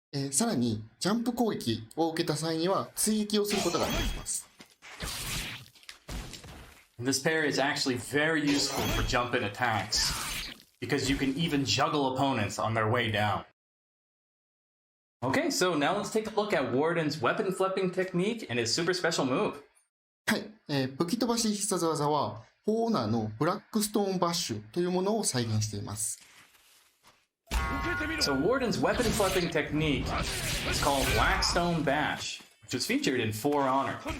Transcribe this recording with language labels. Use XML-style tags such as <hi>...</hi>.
<ja>さらに、ジャンプ攻撃を受けた際には追撃をすることができます。</ja> <en>This parry is actually very useful for jump-in attacks, because you can even juggle opponents on their way down. Okay, so now let's take a look at Warden's weapon flipping technique and his super special move.</en> <ja>はい、武器飛ばし必殺技は、フォーオーナーのブラックストーンバッシュというものを再現しています。</ja> <en>So Warden's weapon flipping technique is called Blackstone Bash, which was featured in For Honor.</en>